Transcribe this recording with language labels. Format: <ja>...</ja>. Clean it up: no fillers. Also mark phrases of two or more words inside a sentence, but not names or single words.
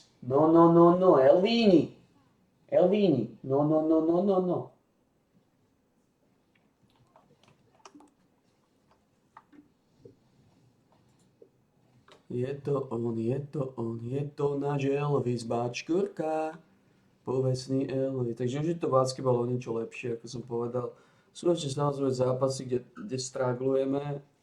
<sk>No, no, no, no, Elvíni. Elvíni. No, no, no, no, no, no. Je to on, je to on, je to náš Elvis, Bačkurka. Povestný Elvis. Takže už je to basketbal o niečo lepšie, ako som povedal. Sú ešte samozrejme zápasy, kde straglujeme.</sk>